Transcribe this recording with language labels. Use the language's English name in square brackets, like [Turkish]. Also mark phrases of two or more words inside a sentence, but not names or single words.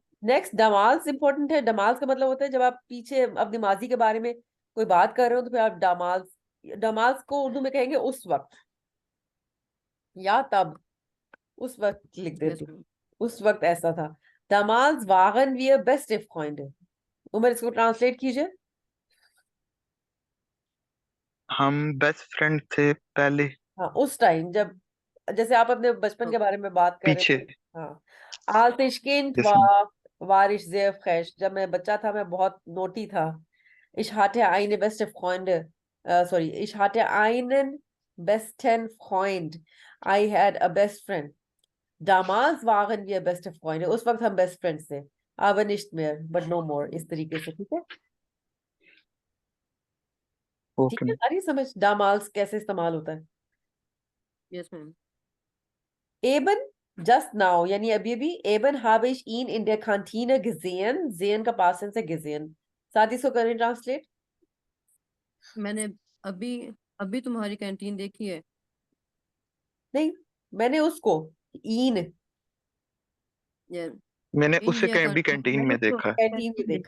[Hindi] नेक्स्ट, डमाल्स इंपॉर्टेंट है। डमाल्स का मतलब होता है जब आप पीछे अपनी माजी के बारे में कोई बात कर रहे हो, तो फिर आप डमाल्स, डमाल्स को उर्दू में कहेंगे उस वक्त या तब, उस वक्त लिख यस देती हूँ, मैम। [German] उस वक्त ऐसा था। Damals waren wir beste Freunde। [Hindi] उमर, इसको ट्रांसलेट कीजिए। हम [English] best friend [Hindi] थे पहले। हाँ, उस टाइम जब, जैसे आप अपने बचपन के बारे में बात कर रहे पीछे। थे। हाँ, [German] als ich Kind [Hindi] यस मैम। [German] war, war ich sehr frech। [Hindi] जब मैं बच्चा था मैं बहुत नोटी था। [German] Ich hatte eine beste Freunde, sorry, ich hatte einen besten Freund। [English] I had a best friend। [German] Damals waren wir beste Freunde। [Hindi] उस वक्त हम [English] best friends [Hindi] थे, [German] aber nicht mehr, [English] but no more। [Hindi] इस तरीके से, ठीक है। ठीक ओके है, मैम। अरे समझ damals कैसे इस्तेमाल होता है। यस मैम। [English] Eben just now, [Hindi] यानी अभी अभी, [German] eben habe ich ihn in der Kantine gesehen। [Hindi] sehen का [English] past tense [Hindi] है gesehen। साथ ही इसको करें ट्रांसलेट। मैंने अभी अभी तुम्हारी कैंटीन देखी है। नहीं, मैंने उसको इन या मैंने इन उसे या भी कैंटीन मैंने में उसको देखा है। कैंटीन में कैंटीन देखा